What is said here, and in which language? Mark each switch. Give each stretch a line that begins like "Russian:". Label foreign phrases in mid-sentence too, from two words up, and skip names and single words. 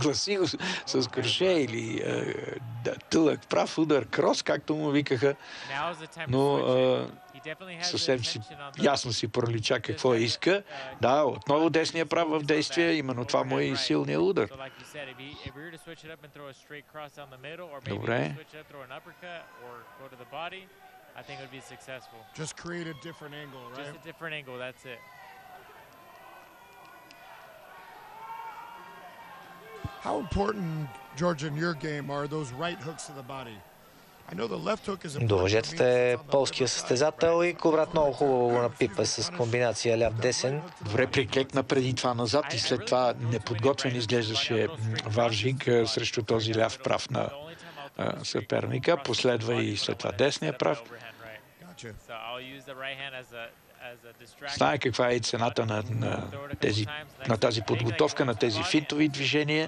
Bulgarian: Гласи с кроше или тълък прав удар, крос, както му викаха. Но съвсем ясно си пролича какво иска. Да, отново десния прав в действие, именно това му е и силният удар. Добре.
English: Just create a different angle, right? Just a different angle, that's it. How important, George, in your game are those right hooks to the body? I know the left hook is important.
Bulgarian: До въжетата е полския състезател и Кубрат много хубаво го напипа с комбинация ляв-десен. Добре приклекна преди това назад и след това неподготвен изглеждаше Вавжик срещу този ляв прав на съперника. Последва и след това десния прав. Знае каква е и цената на тази подготовка, на тези финтови движения.